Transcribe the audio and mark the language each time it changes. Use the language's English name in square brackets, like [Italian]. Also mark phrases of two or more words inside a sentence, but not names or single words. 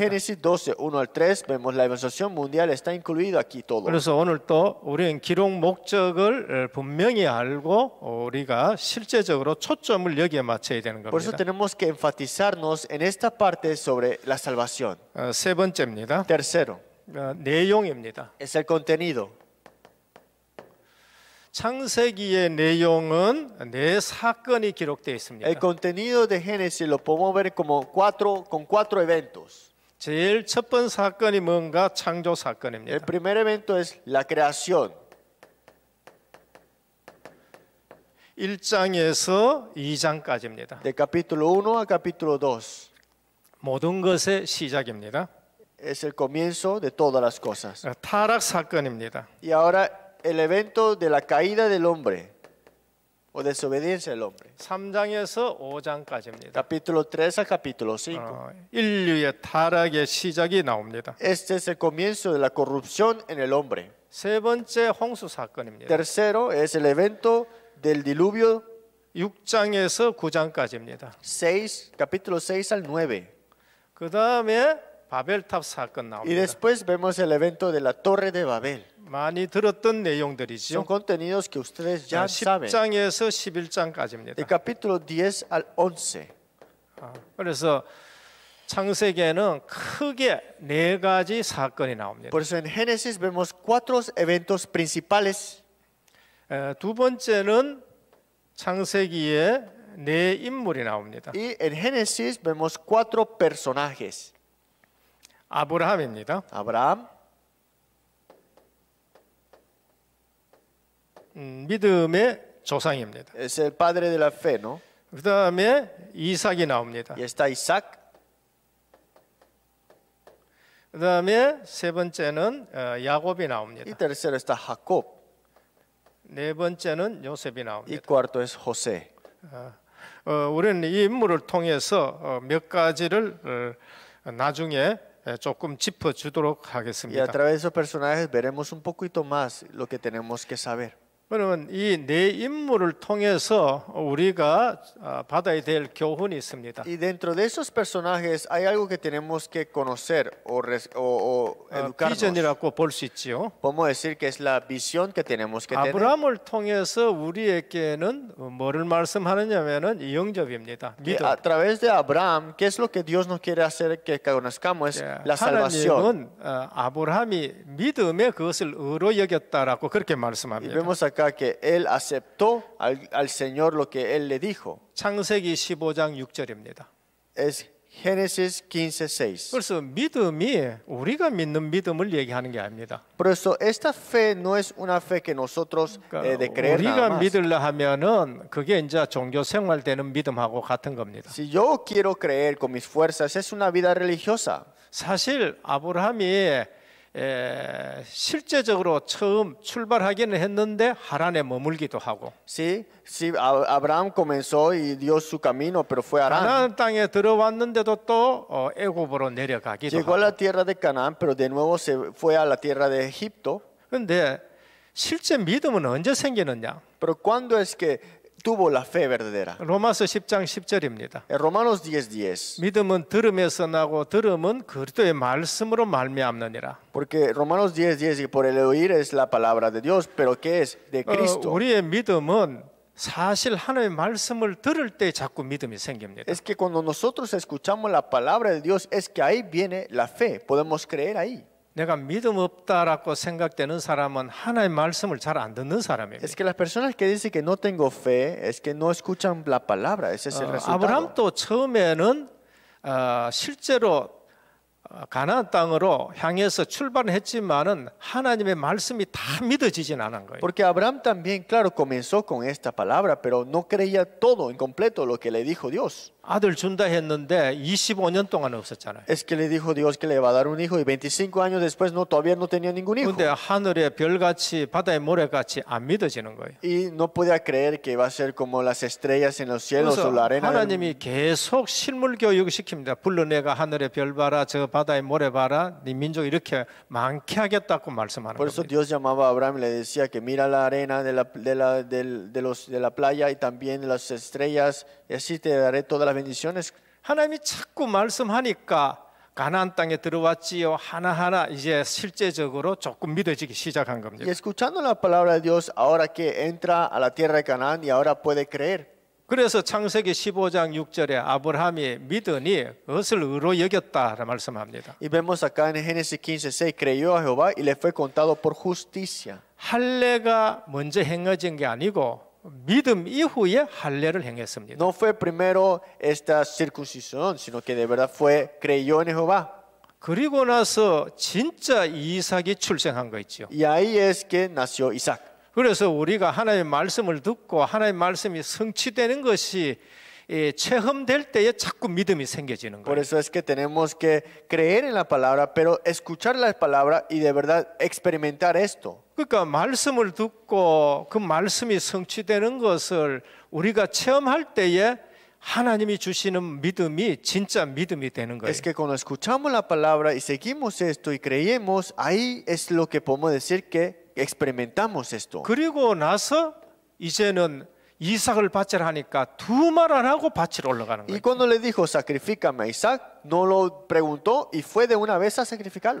[Spanish] Génesis 12, 1 al 3, vemos la evangelización mundial, está incluido aquí todo. [Korean] 그래서 오늘 또 우리는 기록 목적을 분명히 알고 우리가 실제적으로 초점을 여기에 맞춰야 되는 [Spanish] Por eso [Korean] 겁니다. [Spanish] tenemos que enfatizarnos en esta parte sobre la salvación. [Korean] 세 번째입니다. [Spanish] Tercero, [Korean] 내용입니다. [Spanish] es el contenido. [Korean] 창세기의 내용은 네 사건이 기록되어 있습니다. [Spanish] El contenido de Génesis lo podemos ver como con cuatro eventos. [Korean] 제일 첫 번째 사건이 뭔가 창조 [Spanish] El [Korean] 사건입니다. [Spanish] primer evento es la creación. [Korean] 1장에서 2장까지입니다. [Spanish] De capítulo 1 a capítulo 2 [Korean] 모든 것의 시작입니다. [Spanish] es el comienzo de todas las cosas. [Korean] 타락 사건입니다. [Spanish] Y ahora el evento de la caída del hombre o desobediencia del hombre. [Korean] 3장에서 5장까지입니다. [Spanish] Capítulo 3 a capítulo 5. [Korean] 인류의 타락의 시작이 나옵니다. [Spanish] Este es el comienzo de la corrupción en el hombre. [Korean] 세 번째 홍수 사건입니다. [Spanish] Tercero es el evento del diluvio [Korean] 6장에서 9장까지입니다. [Spanish] capítulo 6 al 9. [Korean] 그 다음에 바벨탑 사건 [Spanish] Y [Korean] 나옵니다. [Spanish] después vemos el evento de la Torre de Babel. [Korean] 많이 들었던 [Spanish] Son [Korean] 내용들이죠. [Spanish] contenidos que ustedes ya saben. [Korean] 10장에서 [Spanish] De [Korean] 11장까지입니다. [Spanish] capítulo 10 al 11. [Korean] 그래서 창세기에는 크게 네 가지 사건이 나옵니다. [Spanish] Por eso en Génesis vemos 4 eventos principales. [Korean] 두 번째는 창세기에 네 인물이 나옵니다. [Spanish] Y en Génesis vemos 4 personajes. [Korean] 아브라함입니다. [Spanish] Abraham, [Korean] 믿음의 조상입니다. [Spanish] es el padre de la fe, ¿no? [Korean] 그 다음에 이삭이 나옵니다. [Spanish] Y está Isaac. [Korean] 그 다음에 세 번째는 야곱이 [Spanish] Y [Korean] 나옵니다. [Spanish] tercero está Jacob. [Korean] 네 번째는 요셉이 [Spanish] Y [Korean] 나옵니다. [Spanish] cuarto es José. [Korean] 우리는 이 인물을 통해서 몇 가지를 나중에 조금 짚어주도록 [Spanish] Y a [Korean] 하겠습니다. [Spanish] través de esos personajes veremos un poquito más lo que tenemos que saber. [Korean] 그러면 이 네 인물을 통해서 우리가 받아야 될 교훈이 있습니다. [Spanish] Y dentro de esos personajes hay algo que tenemos que conocer o educarnos. [Korean] 비전이라고 볼 수 있지요. [Spanish] Podemos decir que es la visión que tenemos que tener. [Korean] 아브라함을 통해서 우리에게는 뭐를 말씀하느냐면은 영접입니다. [Spanish] Que [Korean] 믿음. [Spanish] a través de Abraham, ¿qué es lo que Dios nos quiere hacer que conozcamos? Es la salvación. [Korean] 하나님은 아브라함이 믿음에 그것을 의로 여겼다라고 그렇게 [Spanish] Y [Korean] 말씀합니다. [Spanish] vemos acá que él aceptó al Señor lo que él le dijo. [Korean] 창세기 15장 6절입니다. [Spanish] Es Génesis 15:6. [Korean] 그래서 믿음이 우리가 믿는 믿음을 얘기하는 게 아닙니다. [Spanish] Por eso esta fe no es una fe que nosotros de creer nada [Korean] 우리가 [Spanish] más. [Korean] 믿으려 하면은 그게 이제 종교 생활 되는 믿음하고 같은 겁니다. [Spanish] Si yo quiero creer con mis fuerzas es una vida religiosa. [Korean] 사실 아브라함이 실제적으로 처음 출발하기는 했는데 하란에 머물기도 하고 [Spanish] Sí, sí, Abraham comenzó y dio su camino, pero fue a Harán. [Korean] 가나안 땅에 들어왔는데도 또 애굽으로 내려가기도 [Spanish] Llegó a [Korean] 하고. [Spanish] la tierra de Canaán, pero de nuevo se fue a la tierra de Egipto. [Korean] 그런데 실제 믿음은 언제 생기느냐? [Spanish] Pero ¿cuándo es que tuvo la fe verdadera? [Korean] 로마서 10장 10절입니다. [Spanish] En Romanos 10:10. [Korean] 믿음은 들음에서 나고 들음은 그리스도의 말씀으로 말미암느니라. [Spanish] Porque Romanos 10:10, por el oír es la palabra de Dios, pero ¿qué es? De Cristo. [Korean] 우리의 믿음은 사실 하나님의 말씀을 들을 때 자꾸 믿음이 생깁니다. [Spanish] Es que cuando nosotros escuchamos la palabra de Dios, es que ahí viene la fe. Podemos creer ahí. [Korean] 내가 믿음 없다라고 생각되는 사람은 하나님의 말씀을 잘 안 듣는 사람이에요. [Spanish] Es que las personas que dicen que no tengo fe, es que no escuchan la palabra. Ese es el resultado. [Korean] 아브라함도 처음에는 실제로 가나안 땅으로 향해서 출발을 했지만은 하나님의 말씀이 다 믿어지진 않은 거예요. [Spanish] Porque Abraham también, claro, comenzó con esta palabra, pero no creía todo en completo lo que le dijo Dios. [Korean] 아들 준다 했는데 25년 동안 없었잖아요. [Spanish] Es que le dijo Dios que le va a dar un hijo y 25 años después todavía no tenía ningún hijo. [Korean] 근데 하늘의 별같이 바다의 모래같이 안 믿어지는 거예요. [Spanish] Y no podía creer que iba a ser como las estrellas en los cielos o la [Korean] 그래서 [Spanish] arena. [Korean] 하나님이 계속 실물 교육을 시킵니다. 불러내가 하늘의 별 봐라, 저 바다의 모래 봐라, 네 민족 이렇게 많게 하겠다고 말씀하는 [Spanish] Por eso [Korean] 겁니다. [Spanish] Dios llamaba a Abraham y le decía que mira la arena de la playa y también las estrellas y así te daré todas las bendiciones. [Korean] 하나님이 자꾸 말씀하니까 가나안 땅에 들어왔지요. 하나하나 이제 실제적으로 조금 믿어지기 시작한 [Spanish] Y [Korean] 겁니다. [Spanish] escuchando la palabra de Dios, ahora que entra a la tierra de Canaán y ahora puede creer. [Korean] 그래서 창세기 15장 6절에 아브라함이 믿으니 그것을 의로 여겼다라 말씀합니다. [Spanish] Y vemos acá en Génesis 15:6, creyó a Jehová y le fue contado por justicia. [Korean] 할례가 먼저 행해진 게 아니고 믿음 이후에 할례를 행했습니다. [Spanish] No fue primero esta circuncisión, sino que de verdad creyó en Jehová. [Korean] 그리고 나서 진짜 이삭이 출생한 거 있죠. [Spanish] Y ahí es que nació Isaac. [Korean] 그래서 우리가 하나님의 말씀을 듣고 하나님의 말씀이 성취되는 것이 체험될 때에 자꾸 믿음이 생겨지는 [Spanish] Por [Korean] 거예요. [Spanish] eso es que tenemos que creer en la palabra, pero escuchar la palabra y de verdad experimentar esto. [Korean] 그러니까 말씀을 듣고 그 말씀이 성취되는 것을 우리가 체험할 때에 하나님이 주시는 믿음이 진짜 믿음이 되는 거예요. [Spanish] Es que cuando escuchamos la palabra y seguimos esto y creemos, ahí es lo que podemos decir que experimentamos esto. [Korean] 그리고 나서 이제는 이삭을 바치라 하니까 두 말 안 하고 바치러 올라가는 [Spanish] Y [Korean] 거예요. [Spanish] cuando le dijo, sacrifícame a Isaac, no lo preguntó y fue de una vez a sacrificarlo.